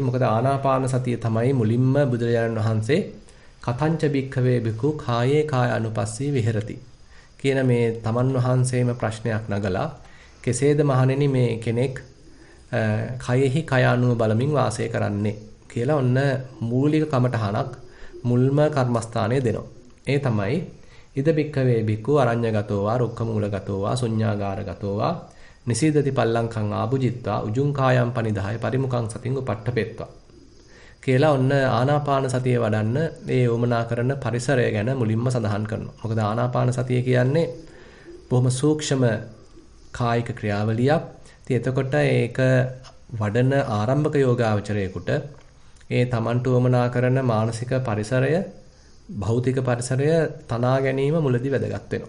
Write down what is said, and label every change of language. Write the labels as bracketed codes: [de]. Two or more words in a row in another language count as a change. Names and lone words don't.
[si] මොකද ආනාපාන සතිය තමයි මුලින්ම බුදුරජාණන් වහන්සේ [pi] කතංච භික්ඛවේ බිකු කායේ කායානුපස්සී විහෙරති [si] කියන මේ තමන් වහන්සේම ප්‍රශ්නයක් නගලා කෙසේද මහණෙනි මේ කෙනෙක් කයෙහි කය අනුව බලමින් වාසය කරන්නේ කියලා ඔන්න මූලික කමටහනක් මුල්ම කර්මස්ථානයේ දෙනවා. [pi] ඒ තමයි ඉද බික්කවේ බික්කු අරඤ්‍යගතෝ වා රුක්ඛමූලගතෝ වා ශුඤ්ඤාගාරගතෝ වා නිසීදති පල්ලංකං ආභුජිත්වා උජුං කායම් පනිදාය පරිමුඛං සතින් උපට්ඨපෙත්වා [si] කියලා ඔන්න ආනාපාන සතිය වඩන්න ඒ යොමනා කරන පරිසරය ගැන මුලින්ම සඳහන් කරනවා. මොකද ආනාපාන සතිය කියන්නේ බොහොම සූක්ෂම කායික ක්‍රියාවලියක්. ඉතින් එතකොට ඒක වඩන ආරම්භක යෝගාවචරයේකට ඒ තමන්ට වමනා කරන මානසික පරිසරය භෞතික පරිසරය තනා ගැනීම මුලදී වැදගත් වෙනවා.